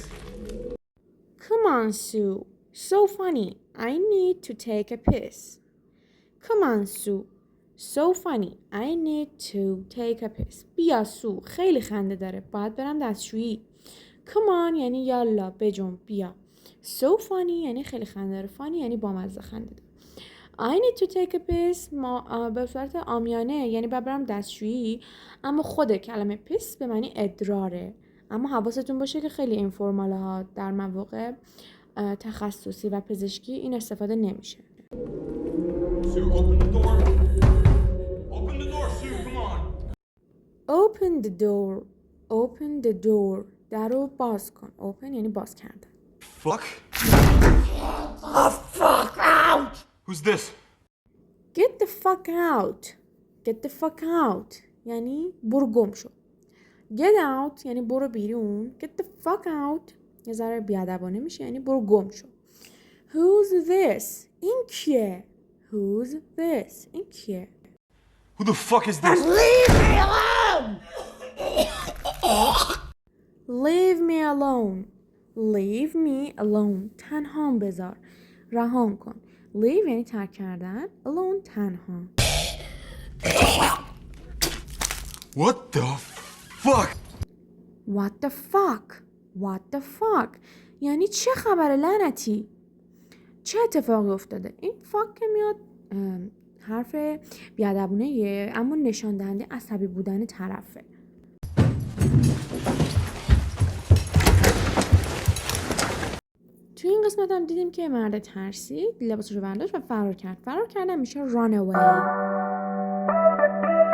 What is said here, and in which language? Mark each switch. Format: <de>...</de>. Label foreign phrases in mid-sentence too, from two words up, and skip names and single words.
<en>Come on, Sue. So funny. I need to take a piss. Come on, Sue. So funny. I need to take a piss.</en> <fa>بیا سو. خیلی خنده داره. باید برم دستشویی.</fa> <en>Come on</en> <fa>یعنی یالا بجنب بیا.</fa> <en>So funny</en> <fa>یعنی خیلی خنده داره. Funny یعنی بامزه خنده داره.</fa> <en>I need to take a piss</en> <fa>به صورت عامیانه یعنی باید برم دستشویی، اما خود کلمه پیس به معنی ادراره. اما حواستون باشه که خیلی اینفورمال ها در مواقع تخصصی و پزشکی این استفاده نمیشه. Sue, open the door. Open the door, Sue, come on. Open the door. Open the door. در رو باز کن. Open یعنی باز کردن.</fa> <en>Fuck. The fuck out! Who's this? Get the fuck out. Get the fuck out</en> <fa>یعنی برو گم شو.</fa> <en>Get out</en> <fa>یعنی برو بیرون.</fa> <en>Get the fuck out</en> <fa>یه ذره بیادبانه میشه یعنی برو گم شو.</fa> <en>Who's this؟</en> <fa>این کیه؟</fa> <en>Who's this؟</en> <fa>این کیه؟</fa> <en>Who the fuck is this? Leave me alone! Leave me alone. Leave me alone.</en> <fa>تنهام بذار. رهام کن. Leave یعنی ترک کردن. Alone تنها.</fa> <en>What the fuck? What the fuck? What the fuck?</en> <fa>یعنی چه خبره لعنتی؟ چه اتفاقی افتاده؟ این fuck که میاد حرف بیادبونه اما نشان دهنده عصبی بودن طرفه. تو این قسمت هم دیدیم که مرد ترسید، لباسش رو برداشت و فرار کرد. فرار کردن میشه</fa> <en>run away.</en>